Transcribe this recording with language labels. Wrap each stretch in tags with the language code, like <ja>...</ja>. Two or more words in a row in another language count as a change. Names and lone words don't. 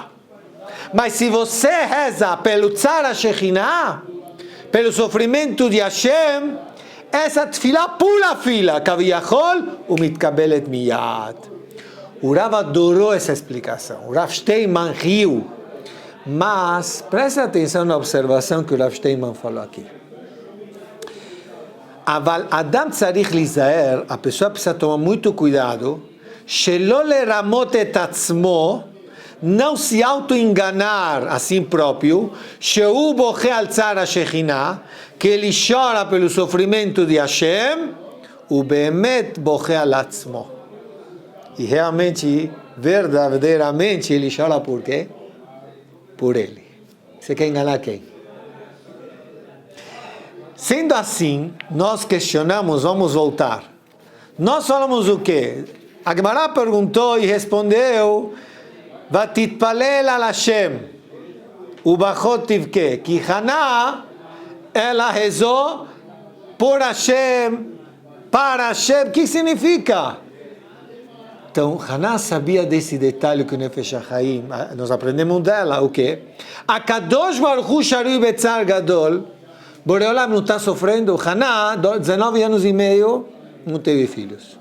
<pt>Mas se você reza pelo</pt> <he>צער השכינה,</he> <pt>pelo sofrimento de Hashem, essa tefilá pula a fila,</pt> <he>כביכול, ומתקבלת מיד.</he> <pt>O Rav adorou essa explicação. O Rav Steinman riu. Mas, preste atenção na observação que o Rav Steinman falou aqui.</pt> <he>אדם צריך להיזהר,</he> <pt>a pessoa precisa tomar muito cuidado,</pt> <he>שלא לרמות את עצמו,</he> <pt>não se auto-enganar a si próprio,</pt> <he>שהוא בוכה על צער השכינה,</he> <pt>que ele chora pelo sofrimento de Hashem,</pt> <he>ו באמת בוכה על עצמו.</he> <pt>E realmente, verdadeiramente, ele chora por quê? Por ele. Você quer enganar quem? Sendo assim, nós questionamos, vamos voltar. Nós falamos o quê? A Gemara perguntou e respondeu,</pt> <he>ותתפלל על השם, ובכה תבכה,</he> <pt>que Haná, ela rezou por Hashem, para Hashem, o que significa? Então, Haná sabia desse detalhe que o Nefesh HaChaim, nós aprendemos dela, o quê?</pt> <he>הקדוש ברוך הוא שרוי בצער גדול,</he> <pt>Boreolam não está sofrendo, Haná, 19 anos e meio, não teve filhos.</pt>